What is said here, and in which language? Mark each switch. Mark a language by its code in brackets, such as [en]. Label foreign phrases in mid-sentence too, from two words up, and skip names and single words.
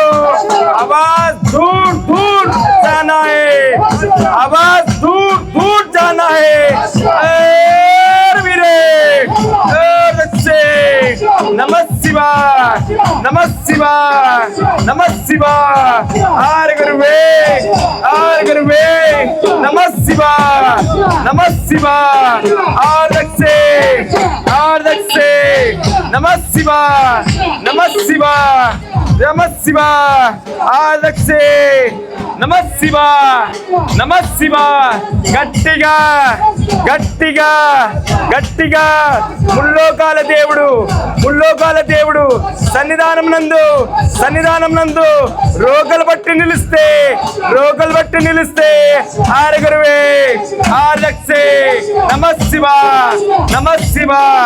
[hi] आवाज दूर दूर जाना है, आवाज दूर दूर जाना है। [sa] नमः शिवाय, नमः शिवाय, नमः शिवाय। आर गुरुवे, आर गुरुवे, नमः शिवाय, नमः शिवाय। आर दक्षे, आर दक्षे, नमः शिवाय, नमः शिवाय, नमः शिवाय। आर दक्षे, नमः शिवाय, नमः शिवाय। [te] గట్టిగా గట్టిగా గట్టిగా ముల్లోకాల దేవుడు, ముల్లోకాల దేవుడు సన్నిధానం నందు రోగలు బట్టి నిలిస్తే, రోగలు బట్టి నిలిస్తే [sa] ఆరుగురువే ఆర్లక్షే నమః శివాయ, నమః శివాయ।